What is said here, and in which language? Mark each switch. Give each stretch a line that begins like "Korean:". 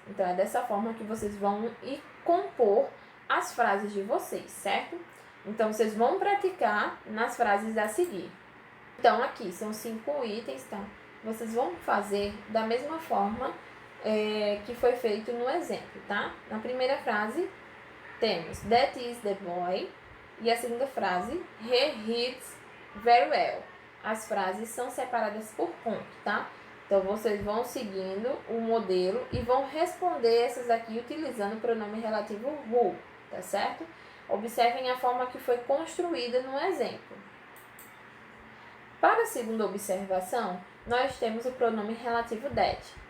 Portuguese: Então, é dessa forma que vocês vão ir compor as frases de vocês, certo? Então, vocês vão praticar nas frases a seguir. Então, aqui são 5 itens, tá? Vocês vão fazer da mesma forma que foi feito no exemplo, tá? Na primeira frase, temos
English: that is the boy.
Portuguese: E a segunda frase,
English: he reads very well.
Portuguese: As frases são separadas por ponto, tá? Então, vocês vão seguindo o modelo e vão responder essas aqui utilizando o pronome relativo who, tá certo? Observem a forma que foi construída no exemplo. Para a segunda observação, nós temos o pronome relativo that.